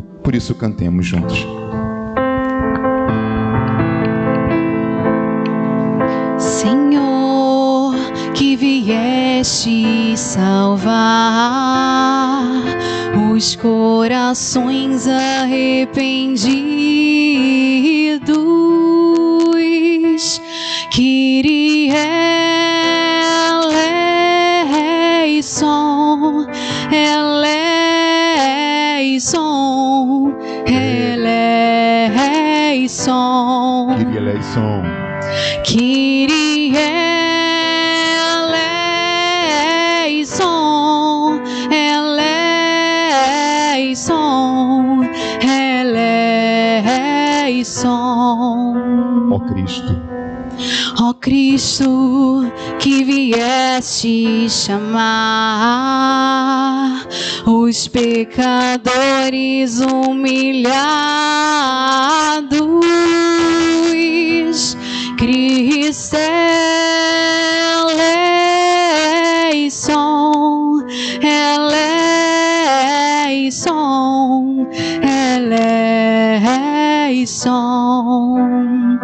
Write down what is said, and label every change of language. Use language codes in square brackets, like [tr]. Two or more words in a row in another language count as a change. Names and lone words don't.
[pt] Por isso, cantemos juntos. Senhor, que vieste salvar os corações arrependidos, [el] Κύριε ἐλέησον, ἐλέησον, ἐλέησον, Κύριε ἐλέησον, Κύριε ἐλέησον, ἐλέησον, ἐλέησον. [pt] ó Cristo. Ó Cristo, que vieste chamar os pecadores humilhados, [el] Χριστέ ἐλέησον, ἐλέησον, eleição.